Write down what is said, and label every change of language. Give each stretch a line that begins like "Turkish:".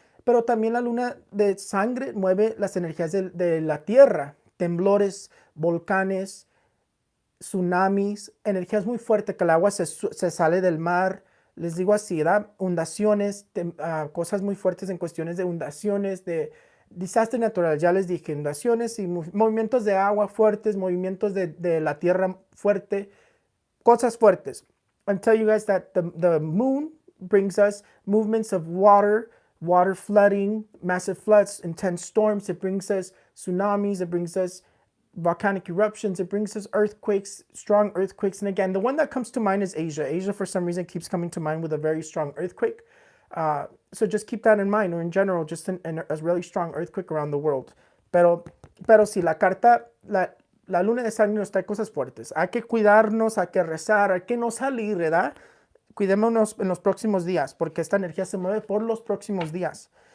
Spanish: Pero también la luna de sangre mueve las energías de la tierra: temblores, volcanes, tsunamis, energías muy fuertes, que el agua se sale del mar. Les digo así, ¿verdad? Inundaciones, cosas muy fuertes en cuestiones de inundaciones, de desastres naturales. Ya les dije, inundaciones y movimientos de agua fuertes, movimientos de la tierra fuerte, cosas fuertes.
English: I'll tell you guys that the moon brings us movements of water flooding, massive floods, intense storms. It brings us tsunamis. It brings us volcanic eruptions. It brings us earthquakes, strong earthquakes. And again, the one that comes to mind is Asia. Asia, for some reason, keeps coming to mind with a very strong earthquake. So just keep that in mind, or in general, just a really strong earthquake around the world.
Spanish: Pero sí, la carta, la luna de sangre nos trae cosas fuertes. Hay que cuidarnos, hay que rezar, hay que no salir, ¿verdad? Cuidémonos en los próximos días, porque esta energía se mueve por los próximos días.